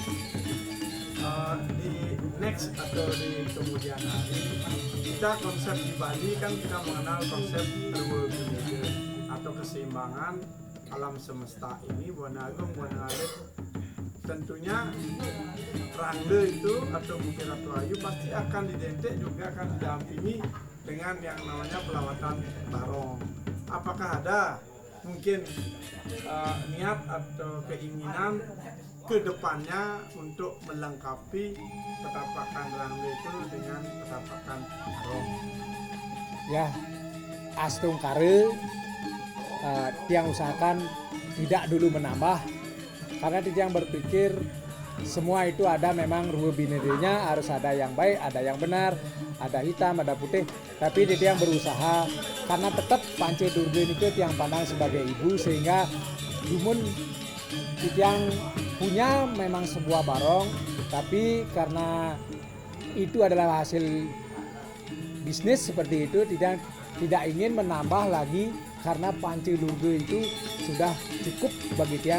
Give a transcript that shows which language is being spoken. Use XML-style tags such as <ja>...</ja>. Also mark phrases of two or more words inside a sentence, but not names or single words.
<id>Di next atau di kemudian hari, kita konsep di Bali kan kita mengenal konsep harmoni atau keseimbangan alam semesta ini. Buana Agung, Buana Alit, tentunya Rangde itu atau Bukit Ratu Ayu pasti akan didentik, juga akan didampingi dengan yang namanya pelawatan barong. Apakah ada mungkin niat atau keinginan ke depannya untuk melengkapi petapakan Rangde itu dengan petapakan barong? Ya, astung kare tiang usahakan tidak dulu menambah, karena Titiang berpikir semua itu ada memang ruh binerinya, harus ada yang baik, ada yang benar, ada hitam, ada putih. Tapi Titiang berusaha karena tetap Pancadurga ini Titiang pandang sebagai ibu, sehingga dumun Titiang punya memang sebuah barong, tapi karena itu adalah hasil bisnis seperti itu, tidak ingin menambah lagi, karena Pancadurga itu sudah cukup bagi tiang.</id>